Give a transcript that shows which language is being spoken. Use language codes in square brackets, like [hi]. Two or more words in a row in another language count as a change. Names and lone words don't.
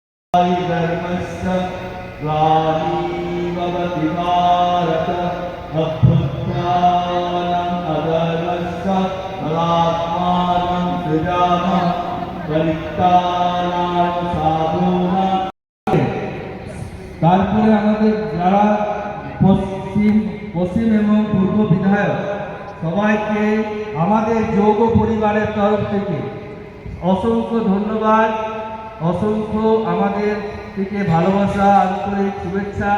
[sa] धर्मस्य ग्लानिर्भवति भारत अभ्युत्थानम् अधर्मस्य तदात्मानं सृजामः परित्राणाय साधूनां। [bn] তারপরে আমাদের যারা পশ্চিম এবং পূর্ব বিধায়ক সবাইকে আমাদের যৌগ পরিবারের তরফ থেকে অসংখ্য ধন্যবাদ, অসংখ্য আমাদের থেকে ভালোবাসা, আন্তরিক শুভেচ্ছা।